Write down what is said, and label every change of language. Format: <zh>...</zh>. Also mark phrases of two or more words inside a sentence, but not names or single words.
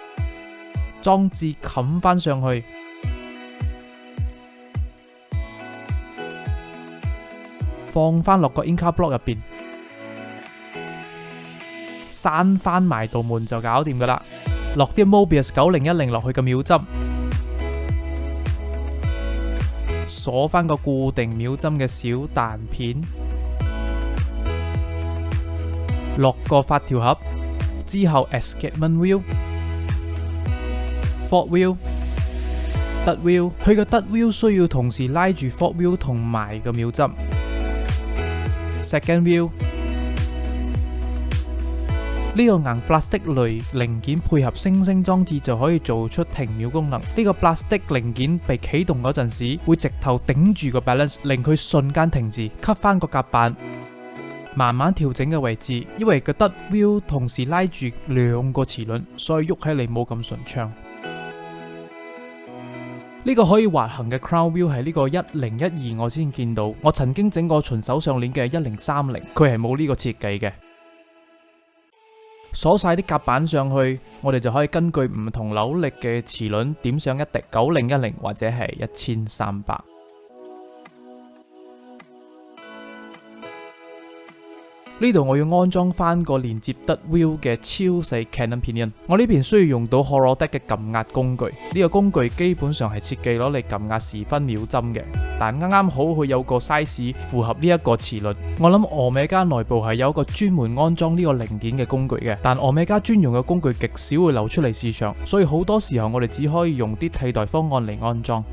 <yue>裝置冚翻上去，放翻落個 Inca Block 入邊，閂翻埋道門就搞掂噶啦。落啲 Mobius 9010落去嘅秒針，鎖翻個固定秒針嘅小彈片，落個發條盒之後</yue> <en>escapement wheel、forward wheel、third wheel，</en> <yue>佢個</yue> <en>third wheel</en> <yue>需要同時拉住</yue> <en>forward wheel</en> <yue>同埋個秒針。</yue> <en>second wheel</en> <yue>呢個硬 plastic 類零件配合星星裝置就可以做出停秒功能。呢個 plastic 零件被啟動嗰陣時，會直頭頂住個 balance， 令佢瞬間停止，吸翻個夾板，慢慢調整嘅位置。因為個 third wheel 同時拉住兩個齒輪，所以喐起嚟冇咁順暢。呢個可以滑行嘅</yue> <en>crown wheel</en> <yue>係呢個1012我先見到，我曾經整過循手上鏈嘅1030，佢係冇呢個設計嘅。鎖晒啲夾板上去，我哋就可以根據唔同扭力嘅齒輪點上一滴9010或者係1300。呢度我要安裝翻個連接</yue> <en>third wheel</en> <yue>嘅超細</yue> <en>Cannon Pinion。</en> <yue>我呢邊需要用到 Holodeck 嘅撳壓工具，呢個工具基本上係設計攞嚟撳壓時分秒針嘅，但啱啱好佢有個 size 符合呢一個齒輪。我諗Omega內部係有一個專門安裝呢個零件嘅工具嘅，但Omega專用嘅工具極少會流出嚟市場，所以好多時候我哋只可以用啲替代方案嚟安裝。</yue>